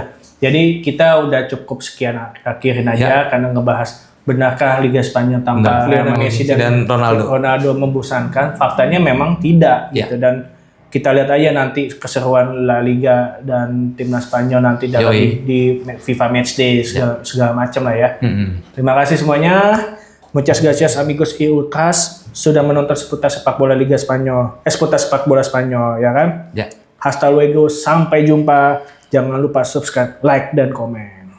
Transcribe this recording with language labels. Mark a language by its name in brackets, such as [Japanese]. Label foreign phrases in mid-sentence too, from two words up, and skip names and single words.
[Indonesian] Jadi kita udah cukup sekian akhirin aja karena ngebahas benarkah Liga Spanyol tanpa Messi dan Ronaldo membosankan. Faktanya memang tidak gitu, dan kita lihat aja nanti keseruan La Liga dan timnas Spanyol nanti dalam di FIFA Matchday segala macam lah ya. Terima kasih semuanya. [Spanish] Muchas gracias amigos y ultras [Indonesian] sudah menonton seputar sepak bola Liga Spanyol. Seputar sepak bola Spanyol ya kan? [Spanish] Hasta luego, [Indonesian] sampai jumpa. Jangan lupa subscribe, like, dan komen.